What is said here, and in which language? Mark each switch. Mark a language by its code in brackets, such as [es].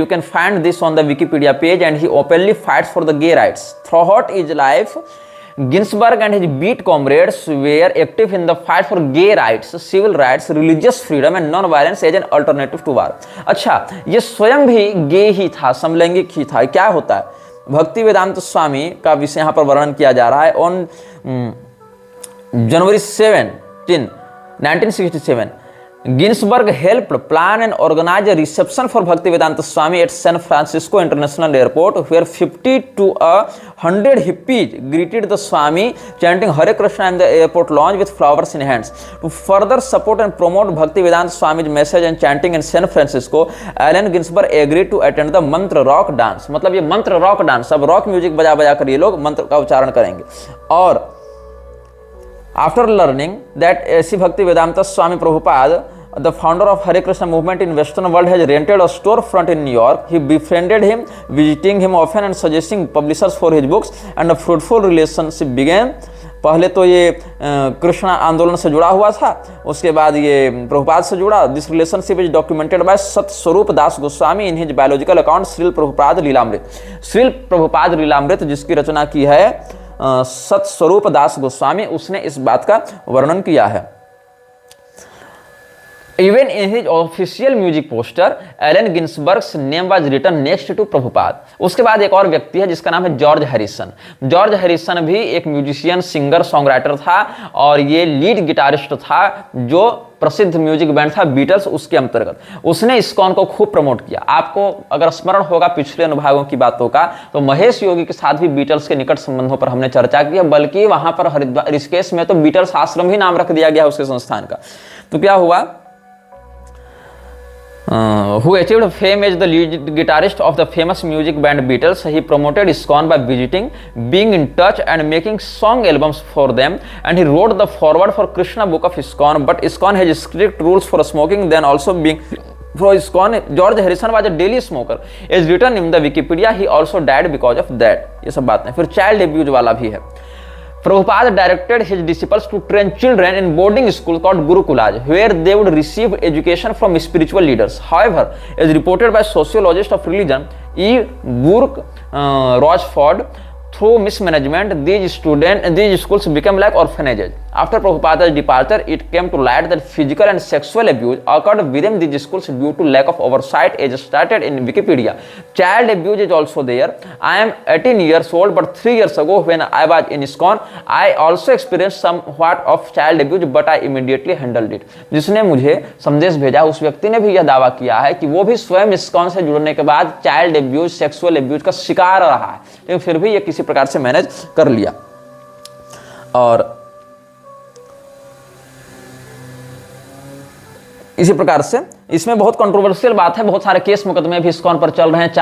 [en] You can find this on the Wikipedia page and he openly fights for the gay rights throughout his life. Ginsburg and his beat comrades were active in the fight for gay rights, civil rights, religious freedom and non-violence as an alternative to war. [hi] अच्छा, ये स्वयं भी गे ही था, समलैंगिक ही था। क्या होता है, भक्ति वेदांत स्वामी का विषय यहाँ पर वर्णन किया जा रहा है। [en] On January 17, 1967 Ginsburg helped plan and organize a reception for Bhaktivedanta Swami at San Francisco International Airport, where 50 to 100 hippies greeted the Swami, chanting Hare Krishna in the airport lounge with flowers in hands. To further support and promote Bhaktivedanta Swami's message and chanting in San Francisco, Allen Ginsberg agreed to attend the mantra rock dance. [hi] मतलब ये मंत्र rock dance, अब rock music बजा बजा कर ये लोग मंत्र का उच्चारण करेंगे। [en] और after learning that A.C. Bhaktivedanta Swami Prabhupada, the founder of Hare Krishna movement in Western world, has rented a storefront in New York, he befriended him, visiting him often and suggesting publishers for his books, and a fruitful relationship began. [hi] पहले तो ये कृष्णा आंदोलन से जुड़ा हुआ था, उसके बाद ये प्रभुपाद से जुड़ा। [en] This relationship is documented by Satsvarupa Das Goswami in his biological account Srila Prabhupada Lilamrita. [hi] Srila Prabhupada Lilamrita जिसकी रचना की है सतस्वरूप दास गोस्वामी, उसने इस बात का वर्णन किया है। [en] Even in his official music poster, Allen Ginsberg's name was written next to Prabhupada. [hi] उसके बाद एक और व्यक्ति है जिसका नाम है जॉर्ज हैरिसन। जॉर्ज हैरिसन भी एक म्यूजिशियन, सिंगर, सॉन्ग था और ये लीड गिटारिस्ट था जो प्रसिद्ध म्यूजिक बैंड था बीटल्स, उसके अंतर्गत। उसने इस्कॉन को खूब प्रमोट किया। आपको अगर स्मरण होगा पिछले अनुभागों की बातों का, तो महेश योगी के साथ भी बीटल्स के निकट संबंधों पर हमने चर्चा की है, बल्कि वहां पर हरिद्वार ऋषिकेश में तो बीटल्स आश्रम ही नाम रख दिया गया उसके संस्थान का। तो क्या हुआ, [en] who achieved fame as the lead guitarist of the famous music band Beatles, he promoted ISKCON by visiting, being in touch and making song albums for them, and he wrote the foreword for Krishna book of ISKCON. But ISKCON has strict rules for smoking, then also being for ISKCON, George Harrison was a daily smoker. As written in the Wikipedia, he also died because of that. [hi] ये सब बात है। फिर child abuse वाला भी है। [en] Prabhupada directed his disciples to train children in boarding school called Gurukulas, where they would receive education from spiritual leaders. However, as reported by sociologist of religion E. Burke Rochford, through mismanagement, these schools became like orphanages. After Prabhupada's departure, it came to light that physical and sexual abuse occurred within these schools due to lack of oversight, as stated in Wikipedia. Child abuse is also there. I am 18 years old, but 3 years ago when I was in ISKCON, I also experienced somewhat of child abuse, but I immediately handled it. [hi] जिसने मुझे संदेश भेजा उस व्यक्ति ने भी यह दावा किया है कि वो भी स्वयं ISKCON से जुड़ने के बाद चाइल्ड एब्यूज, सेक्सुअल एब्यूज का शिकार रहा है, लेकिन फिर भी ये किसी प्रकार से मैनेज कर लिया। और इसी प्रकार से इसमें बहुत कंट्रोवर्शियल बात है, बहुत सारे केस मुकदमे भी ISKCON पर चल रहे हैं।